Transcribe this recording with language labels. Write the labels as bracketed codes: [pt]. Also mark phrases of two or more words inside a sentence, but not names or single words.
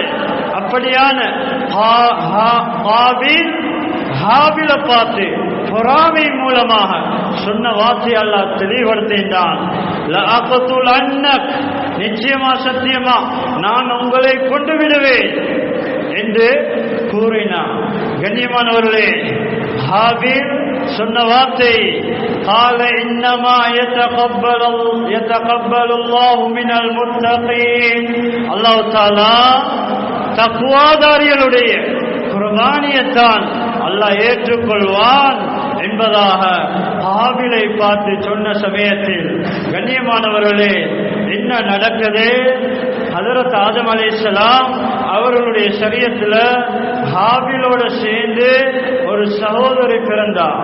[ta] அப்படியான ஹாபில பார்த்து பொறாமை மூலமாக சொன்ன வார்த்தை அல்லாஹ் தெளிவுபடுத்தினான். நிச்சயமா சத்தியமா நான் உங்களை கொண்டு விடுவேன் என்று கூறினான். கண்ணியமானவர்களே, ஹாபில் சொன்ன வார்த்தை [ar] قال انما يتقبل الله من المتقين. [ta] அல்லாஹ் தஆலா தக்வாதாரிகளுடைய குர்பானியத்தான் அல்லாஹ் ஏற்றுக்கொள்வான் என்பதாக ஹாபிலை பார்த்து சொன்ன சமயத்தில், கண்ணியமானவர்களே, என்ன நடக்குது? ஹஜரத் ஆதம் அலைஹிஸ்ஸலாம் அவர்களுடைய ஷரியத்தில் ஹாபிலோட சேர்ந்து ஒரு சகோதரி பிறந்தார்.